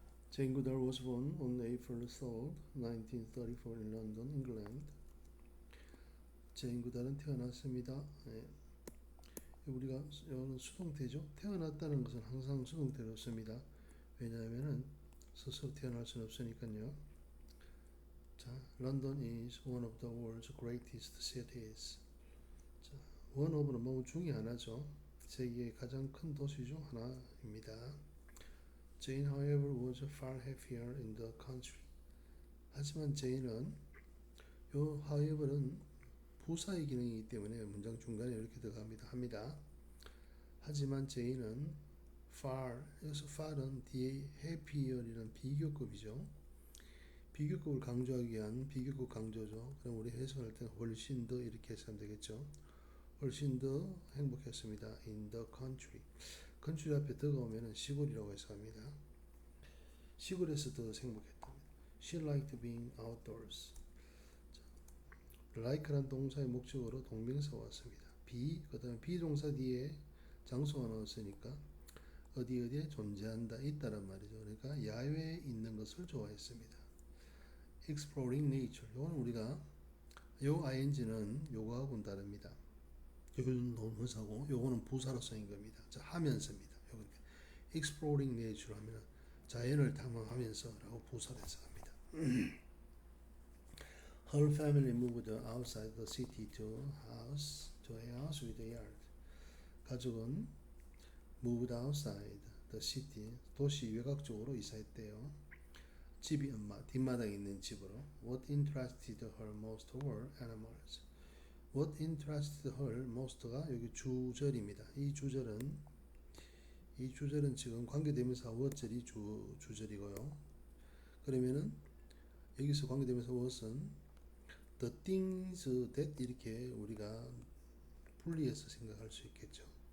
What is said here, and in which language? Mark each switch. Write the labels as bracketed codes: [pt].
[en] Jane Goodall was born on April 3rd, 1934 in London, England. [ko] 제인 구달은 태어났습니다. 우리가 이거는 수동태죠. 태어났다는 것은 항상 수동태로 씁니다. 왜냐하면은 스스로 태어날 수는 없으니까요. [en] 자, London is one of the world's greatest cities. [ko] 자, one of는 뭐 중에 하나죠. 세계의 가장 큰 도시 중 하나입니다. [en] Jane, however, was far happier in the country. [ko] 하지만 제인은 요 however는 부사의 기능이기 때문에 문장 중간에 이렇게 들어갑니다. 하지만 제인은 far, 여기서 far은 뒤에 happier이라는 비교급이죠. 비교급을 강조하기 위한 비교급 강조죠. 그럼 우리 해석할 때는 훨씬 더 이렇게 해석하면 되겠죠. 훨씬 더 행복했습니다. [en] in the country. [ko] country 앞에 더가 오면 시골이라고 해석합니다. 시골에서 더 행복했답니다. [en] She liked being outdoors. [ko] like란 동사의 목적으로 동명사가 왔습니다. 그 다음에 비동사 뒤에 장소가 나왔으니까 어디에 존재한다, 있다란 말이죠. 그러니까 야외에 있는 것을 좋아했습니다. [en] exploring nature. [ko] 요건 우리가 요 ing는 요거하고는 다릅니다. 요거는 동사고 요거는 부사로 쓰인 겁니다. 자, 하면서입니다. 요건 exploring nature 하면 자연을 탐험하면서라고 부사로 해석합니다. [en] Her family moved outside the city to a house with a yard. [ko] 가족은 [en] moved outside the city, [ko] 도시 외곽 쪽으로 이사했대요. 집이 뒷마당에 있는 집으로. [en] What interested her most were animals. What interested her most가 [ko] 여기 주절입니다. 이 주절은 지금 관계대명사 what절이 주절이고요. 그러면은 여기서 관계대명사 what은 [en] the things that [ko] 이렇게 우리가 분리해서 생각할 수 있겠죠.